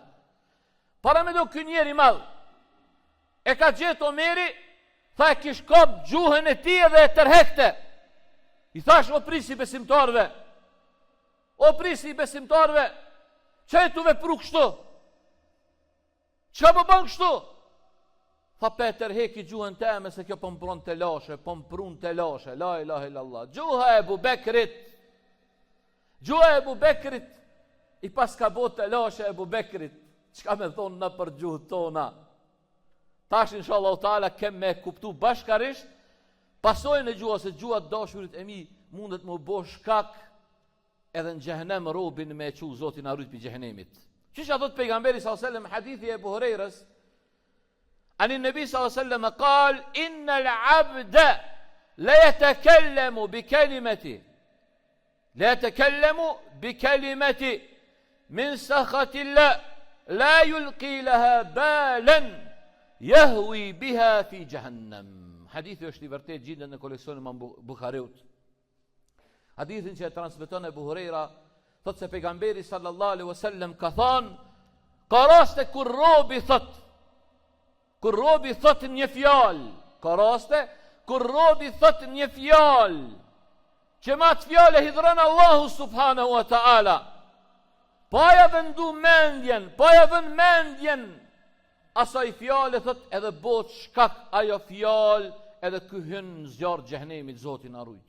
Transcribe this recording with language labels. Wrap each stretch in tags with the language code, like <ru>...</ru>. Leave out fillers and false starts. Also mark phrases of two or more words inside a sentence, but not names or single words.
<sq>Para me do ky njeri madh e ka gjetë Omeri, tha e kish kap gjuhën e tij dhe e tërhekte. I thash o prisi besimtarve, o prisi besimtarve, që e tu vepru kështu? Që më bën kështu? Tha Peter, heki gjuhën teme se kjo po mpron të lashe, po mprun të lashe,</sq> <ar>لا إله إلا الله.</ar> <sq>Gjuha e Ebu Bekrit, gjuha e Ebu Bekrit, i pas ka bot të lashe Ebu Bekrit, çka me thonë në për gjuhët tona? Tash</sq> <ar>إن شاء الله تعالى</ar> <sq>kem me kuptu bashkarisht pasojën e gjuhës, se gjuha dashurit e mi mundet më bo shkak edhe në xhehenem robin me çu Zotin na rujt pi xhehenemit. Çish thot pejgamberi</sq> <ar>صلى الله عليه وسلم</ar> <sq>hadithi e Abu Hurairës,</sq> <ar>عن النبي صلى الله عليه وسلم قال إن العبد ليتكلم بكلمة من سخط لا يلقي لها بالا يهوي بها في جهنم.</ar> <sq>Hadithi është i vërtet gjendet në koleksionin e Buhariut. Hadithin që e transmeton Abu Huraira, thot se pejgamberi</sq> <ar>صلى الله عليه وسلم</ar> <sq>ka thënë, ka raste kur robi thot një fjalë, ka raste kur robi thot një fjalë, që ma të fjale hidhran Allahu</sq> <ar>سبحانه وتعالى,</ar> <sq>pa ja vendu mendjen, pa ja vën mendjen, asaj fjale thot edhe bot shkak ajo fjalë, edhe ky hyn në zjarr xhehenemit, Zoti na rujt.</sq>